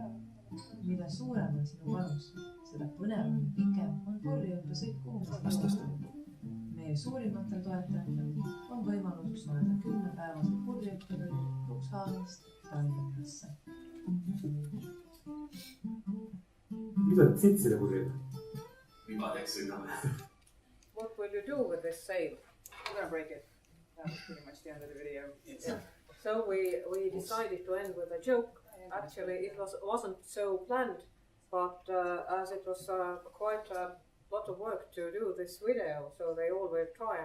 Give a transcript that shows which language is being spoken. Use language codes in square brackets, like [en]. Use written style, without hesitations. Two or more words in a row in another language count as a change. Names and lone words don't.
[et] Mida suurem on sinu panus, seda põnevam ja pikem on purjeõppesõit, kuhu me sõidame. Meie suurimatel toetajatel on võimalus saada 10-päevase purjeõppesõidu Cuxhavenist Tallinnasse. Mida teed selle purjega? Ribadeks sõidame. [en] What will you do with this sail? We're gonna break it. That was pretty much the end of the video. Yeah. So we decided to end with a joke. Actually, it wasn't so planned, but as it was quite a lot of work to do this video, so they all were tired.